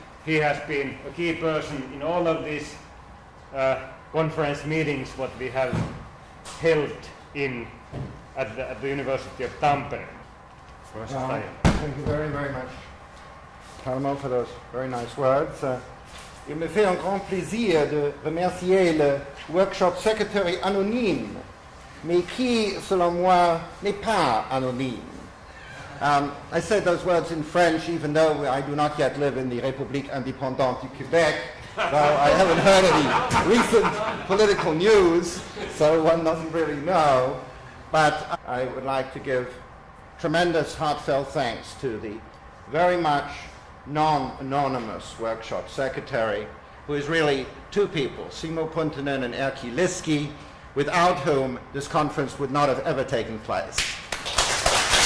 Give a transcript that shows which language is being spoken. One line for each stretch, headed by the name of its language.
English: He has been a key person in all of these conference meetings what we have held at the University of Tampere. Thank you very, very much, Talmo, for those very nice words.
French: Il me fait un grand plaisir de remercier le
English: workshop secretary
French: anonyme, mais qui, selon moi, n'est pas anonyme.
English: I said those words in French, even though I do not yet live in the République indépendante du Québec, though I haven't heard any recent political news, so one doesn't really know. But I would like to give tremendous heartfelt thanks to the very much non-anonymous workshop secretary, who is really two people, Simo Puntanen and Erkki Liski, without whom this conference would not have ever taken place.